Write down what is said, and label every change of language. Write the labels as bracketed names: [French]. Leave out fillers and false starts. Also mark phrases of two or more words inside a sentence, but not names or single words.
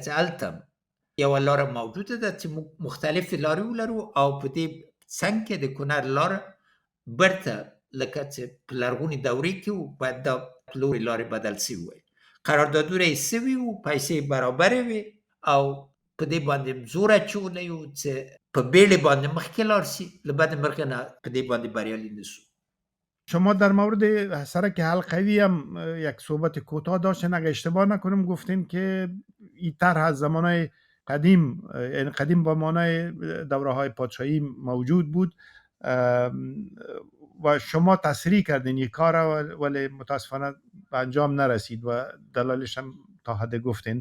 [Pashto] ځکه چې هلته یوه لاره موجوده ده چې موږ مختلفې لارې ولرو او په دې څنګ کې د کونړ لاره برته لکه چې په لرغونې دورې کې وو باید دا پلورې لارې بدل سوي وای قراردادونه یې سوي وو پیسې برابرې وې او په دې باندې زور اچولی وو چې په بیړې باندې مخکې لاړ شي له بد مرغه نه په دې باندې بریالي نه شو. [Persian] شما در مورد سرک حلقوی هم یک صحبت کوتاه داشتین، اگه اشتباه نکنم گفتین که این طرح از زمانهای قدیم، یعنی قدیم با معنای دوره های پادشاهی موجود بود و شما تصریح کردین این کار ولی متاسفانه به انجام نرسید و دلایلش هم تا حد گفتین.